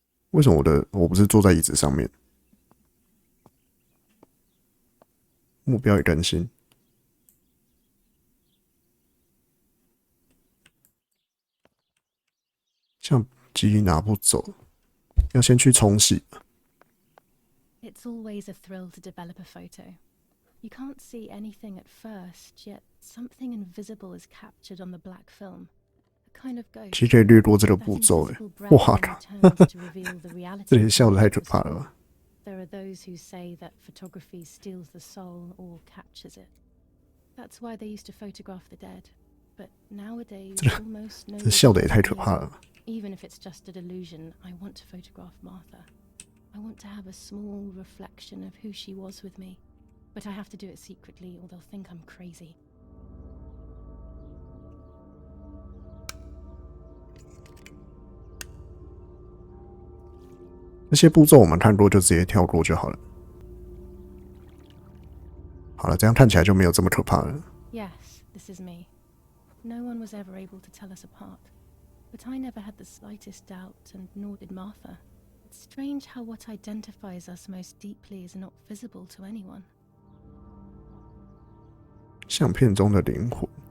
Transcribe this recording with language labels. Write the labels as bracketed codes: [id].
[zh] 为什么我不是坐在椅子上面？目标已更新。相机拿不走，要先去冲洗。 [en] It's always a thrill to develop a photo. You can't see anything at first, yet something invisible is captured on the black film. A kind of ghost. [zh] 其实可以略过这个步骤，哇靠！这里笑得太可怕了吧 [en] There are those who say that photography steals the soul or captures it. That's why they used to photograph the dead. But nowadays, almost nobody [zh] 这笑得也太可怕了吧 [en] Even if it's just a delusion, I want to photograph Martha. I want to have a small reflection of who she was with me. But I have to do it secretly or they'll think I'm crazy. [zh] 这些步骤我们看过就直接跳过就好了。好了，这样看起来就没有这么可怕了。 [en] Yes, this is me. No one was ever able to tell us apart, but I never had the slightest doubt, and nor did Martha. It's strange how what identifies us most deeply is not visible to anyone. [zh] 相片中的灵魂。